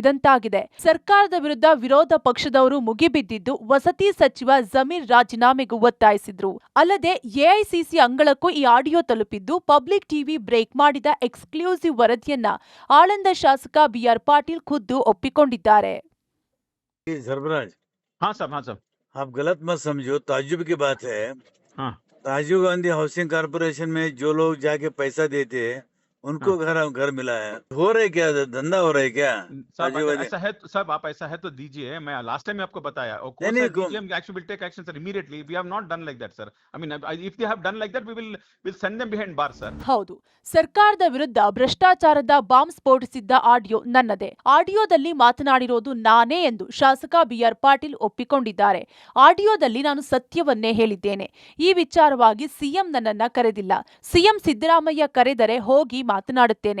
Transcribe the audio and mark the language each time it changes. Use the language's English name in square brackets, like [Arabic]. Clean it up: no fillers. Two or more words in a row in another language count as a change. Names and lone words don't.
[Kannada] ಸರ್ಕಾರದ ವಿರುದ್ಧ ವಿರೋಧ ಪಕ್ಷದವರು ಮುಗಿಬಿದ್ದಿದ್ದು ವಸತಿ ಸಚಿವ ಜಮೀರ್ ರಾಜೀನಾಮೆಗೂ ಒತ್ತಾಯಿಸಿದ್ರು. ಅಲ್ಲದೆ AICC ಅಂಗಳಕ್ಕೂ ಈ ಆಡಿಯೋ ತಲುಪಿದ್ದು ಪಬ್ಲಿಕ್ ಟಿವಿ ಬ್ರೇಕ್ ಮಾಡಿದ ಎಕ್ಸ್ಕ್ಲೂಸಿವ್ ವರದಿಯನ್ನ ಆಳಂದ ಶಾಸಕ BR ಪಾಟೀಲ್ ಖುದ್ದು ಒಪ್ಪಿಕೊಂಡಿದ್ದಾರೆ. [Hindi] सर्फराज, हाँ साहब आप गलत मत समझो, ताज्जुब की बात है। हाँ राजीव गांधी हाउसिंग कारपोरेशन में जो लोग जाके पैसा देते हैं उनको घर मिला है। हो रहा है क्या? धंधा हो रहा है क्या? साहब राजीव गांधी ऐसा है तो साहब आप ऐसा है तो दीजिए, मैं [English] last time [Hindi] आपको बताया और नहीं, [English] action will take action sir immediately. we have not done like that sir. I mean if they have done like that we will send them behind bars sir. [Kannada] ಹೌದು, ಸರ್ಕಾರದ ವಿರುದ್ಧ ಭ್ರಷ್ಟಾಚಾರದ ಬಾಂಬ್ ಸ್ಫೋಟಿಸಿದ್ದ ಆಡಿಯೋ ನನ್ನದೇ. ಆಡಿಯೋದಲ್ಲಿ ಮಾತನಾಡಿರೋದು ನಾನೇ ಎಂದು ಶಾಸಕ BR ಪಾಟೀಲ್ ಒಪ್ಪಿಕೊಂಡಿದ್ದಾರೆ. ಆಡಿಯೋದಲ್ಲಿ ನಾನು ಸತ್ಯವನ್ನೇ ಹೇಳಿದ್ದೇನೆ. ಈ ವಿಚಾರವಾಗಿ ಸಿಎಂ ನನ್ನನ್ನ ಕರೆದಿಲ್ಲ. ಸಿಎಂ ಸಿದ್ದರಾಮಯ್ಯ ಕರೆದರೆ ಹೋಗಿ ಮಾತನಾಡುತ್ತೇನೆ.